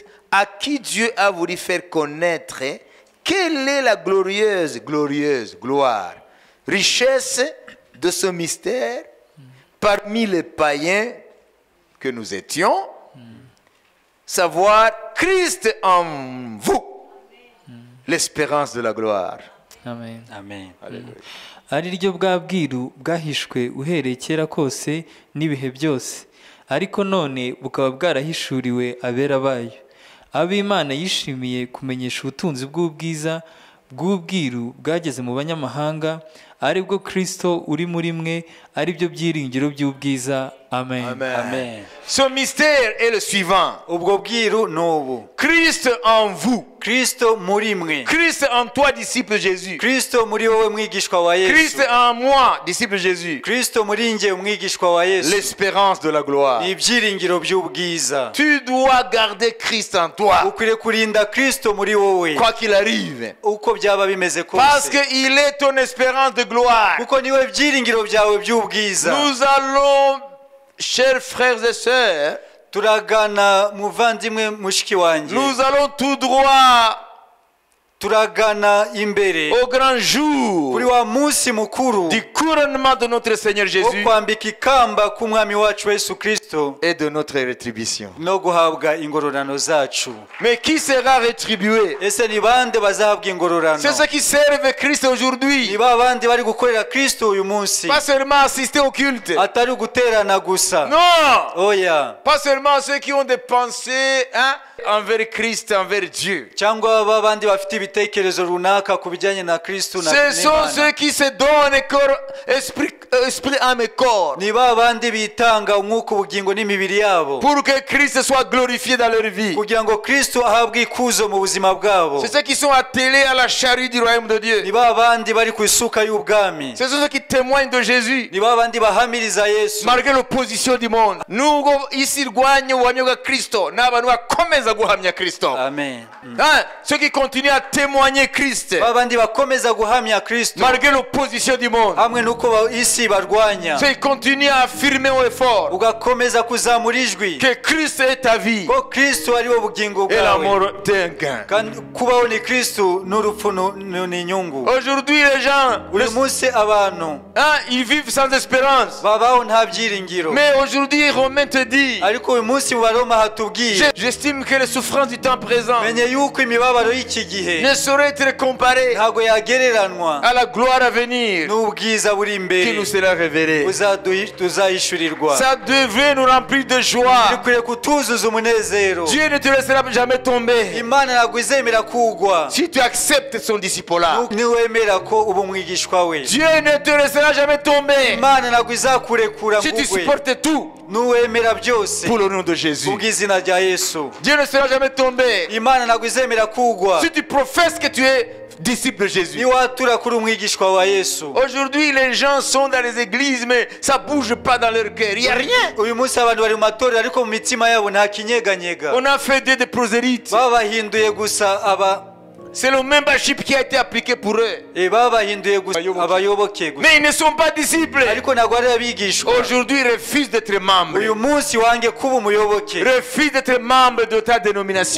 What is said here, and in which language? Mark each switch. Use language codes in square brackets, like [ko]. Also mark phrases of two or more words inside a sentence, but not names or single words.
[fr] À qui Dieu a voulu faire connaître quelle est la glorieuse gloire, richesse de ce mystère parmi les païens que nous étions, savoir Christ en vous, l'espérance de la gloire. Amen. Amen. [rw] ari ryo bwa bwiru bwahishwe uhereye kera kose n'ibihe byose, ariko none bukaba bwarahishuriwe abera bayo. ab'Imana yishimiye kumenyesha ubutunzi bw'ubwiza bw'ubwiru bwageze mu banyamahanga, ari bwo Kristo uri muri mwe, ari byo byiringiro by'ubwiza. Amen. Amen. Amen. [fr] Ce mystère est le suivant. [rw] Ubwo bwiru n'ubu: [fr] Christ en vous. [rw] Kristo muri mwe. [fr] Christ en toi, disciple Jésus. [rw] Kristo muri wowe mwigishwa wa Yesu. [fr] Christ en moi, disciple Jésus. [rw] Kristo muri nje umwigishwa wa Yesu. [fr] L'espérance de la gloire. [rw] Ibyiringiro by'ubwiza. [fr] Tu dois garder Christ en toi. [rw] Ukwiriye kurinda Kristo muri wowe. [fr] Quoi qu'il arrive. [rw] Uko byaba bimeze kose. [fr] Parce que il est ton espérance de gloire. [rw] Kuko niwe byiringiro byawe by'ubwiza. [fr] Nous allons, chers frères et sœurs, [rw] turagana muvandimwe mushiki wanjye, [fr] nous allons tout droit [rw] turagana imbere [fr] au grand jour [rw] kuri wa munsi mukuru [fr] du couronnement de notre Seigneur Jésus [rw] kwambika ikamba k'umwami wacu Yesu Kristo [fr] et de notre rétribution. [rw] no guhabwa ingororano zacu. [fr] Mais qui sera rétribué? [rw] Ese ni bande bazahabwa ingororano? [fr] C'est ceux qui servent Christ aujourd'hui. [rw] Ni babandi bari gukorera Kristo uyu munsi. [fr] Pas seulement assister au culte. [rw] Atari guterana gusa. [fr] Non. [rw] Oya. [fr] Pas seulement ceux qui ont des pensées envers Christ, envers Dieu. [rw] Cyangwa babandi bafite ibitekerezo runaka ku bijyanye na Kristo na [fr] Ce sont ceux qui se donnent corps, esprit, âme et corps. [rw] Ni babandi bitanga umwuka, ubugingo n'imibiri yabo. [fr] Pour que Christ soit glorifié dans leur vie. [rw] Kugira ngo Kristo ahabwe ikuzo mu buzima bwabo. [fr] C'est ceux qui sont attelés à la charrue du royaume de Dieu. [rw] Ni babandi bari ku isuka y'ubwami. [fr] Ce sont ceux qui témoignent de Jésus. [rw] Ni babandi bahamiriza Yesu. [fr] Malgré l'opposition du monde. [rw] Nubwo isi irwanye ubuhamya bwa Kristo, n'abantu bakomeza guhamya Kristo. Amen. [fr] Ceux qui continuent à témoigner Christ. [rw] Babandi bakomeza guhamya Kristo. [fr] Malgré l'opposition du monde. [rw] Hamwe nuko isi barwanya. [fr] Ceux qui continuent à affirmer au effort. [rw] Ugakomeza kuzamura ijwi. [fr] Que Christ est ta vie. [rw] Ko Kristo ari wo bugingo bwawe. [fr] Et la mort est un gain. [rw] Kandi kubaho ni Kristo n'urupfu ni inyungu. [fr] Aujourd'hui les gens, [rw] uyu munsi abantu [fr] ils vivent sans espérance. [rw] Babaho nta byiringiro. [fr] Mais aujourd'hui Romain te dit. [rw] Ariko uyu munsi mu Baroma hatubwiye. [fr] J'estime que les souffrances du temps présent [rw] menye yuko imibabaro y'iki gihe [fr] ne saurait être comparée [rw] ntago yagereranwa [fr] à la gloire à venir [rw] n'ubwiza buri imbere [fr] qui nous sera révélée. [rw] tuzahishurirwa. [fr] Ça devrait nous remplir de joie. [rw] bikwiriye kutuzuza umunezero. [fr] Dieu ne te laissera jamais tomber. [rw] Imana ntabwo izemera kugwa [fr] Si tu acceptes son disciple-là. [rw] niwemera ko uba umwigishwa we. [fr] Dieu ne te laissera jamais tomber. [rw] Imana ntabwo izakurekura [fr] Si tu supportes tout [rw] nuwemera byose [fr] pour le nom de Jésus. [rw] kubw'izina rya Yesu. [fr] Dieu ne sera jamais tomber. [rw] Imana ntabwo izemera kugwa [fr] Si tu professes que tu es disciple de Jésus. [rw] niwatura kuri umwigishwa wa Yesu. [fr] Aujourd'hui les gens sont dans les églises mais ça bouge pas dans leur cœur. Il y a rien. [rw] uyu munsi abantu bari mu matorero ariko mu mitima yabo nta kinyeganyega. [fr] On a fait des prosélytes. [rw] babahinduye gusa [fr] C'est le membership qui a été appliqué pour eux. [rw] babahinduye gusa abayoboke gusa. [fr] Mais ils ne sont pas disciples. [rw] ariko ntabwo ari abigishwa. [fr] Aujourd'hui, refuse d'être membre. [rw] uyu munsi wange kuba umuyoboke. [fr] Refuse d'être membre de ta dénomination.